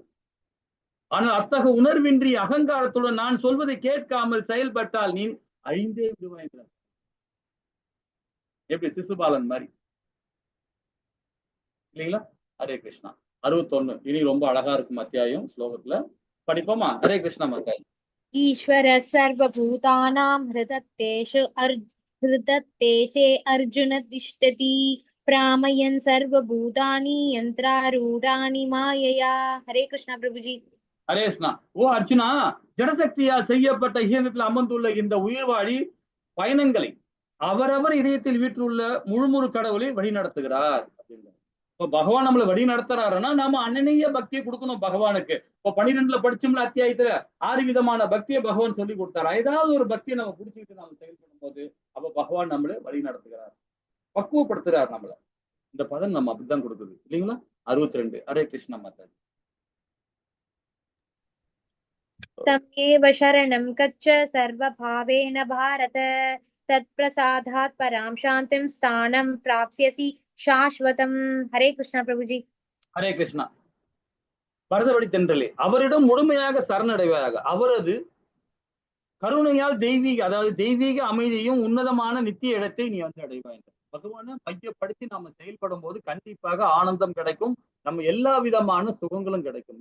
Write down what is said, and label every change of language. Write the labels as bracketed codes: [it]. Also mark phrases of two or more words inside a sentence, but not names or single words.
[ta] ஆனால் அத்தகைய உணர்வின்றி அகங்காரத்துடன் நான் சொல்வதை கேட்காமல் செயல்பட்டால் நீ அழிந்தே விடுவாய். எப்படி சிசுபாலன் மாதிரி. இல்லைங்களா? ஹரே கிருஷ்ணா. 61 இனி ரொம்ப அழகா இருக்கும் அத்தியாயம் ஸ்லோகத்துல படிப்போமா? ஹரே கிருஷ்ணா மாதாஜி. [sa] ईश्वर सर्वभूतानां हृदत्तेशे अर्जुन तिष्ठति प्रामयन् सर्वभूतानि यन्त्रारूढानि मायया. [hi] हरे कृष्णा प्रभु जी. [ta] ஹரே கிருஷ்ணா. ஓ அர்ஜுனா, ஜடசக்தியால் செய்யப்பட்ட இயந்திரத்தில் அமர்ந்துள்ள இந்த உயிர்வாழி பயணங்களை அவரவர் இதயத்தில் வீற்றுள்ள முழுமுழு கடவுளை வழி நடத்துகிறார் அப்படின்னு. இப்போ பகவான் நம்மளை வழி நடத்துறாருன்னா நாம அன்னனைய பக்தியை கொடுக்கணும் பகவானுக்கு. இப்போ 12ல படிச்சோம்ல அத்தியாயத்துல 6 விதமான பக்தியை பகவான் சொல்லி கொடுத்தாரு. ஏதாவது ஒரு பக்தியை நம்ம புடிச்சுக்கிட்டு நம்ம செயல்படும் போது அப்ப பகவான் நம்மளை வழி நடத்துகிறார், பக்குவப்படுத்துறார் நம்மள. இந்த பதம் நம்ம அப்படித்தான் கொடுக்குது இல்லைங்களா? 62 ஹரே கிருஷ்ணா மாதாஜி. [sa] तमेव शरणं गच्छ सर्वभावेन भारत तत्प्रसादात् परां शान्तिं स्थानं प्राप्स्यसि शाश्वतम्. [hi] हरे कृष्णा प्रभु जी. [ta] ஹரே கிருஷ்ணா. பரதவழி தென்றலே, அவரிடம் முழுமையாக சரணடைவாயாக. அவரது கருணையால் அதாவது தெய்வீக அமைதியும் உன்னதமான நித்திய இடத்தை நீ வந்து அடைவாய். பகவானை மையப்படுத்தி நாம செயல்படும் போது கண்டிப்பாக ஆனந்தம் கிடைக்கும், நம்ம எல்லா விதமான சுகங்களும் கிடைக்கும்.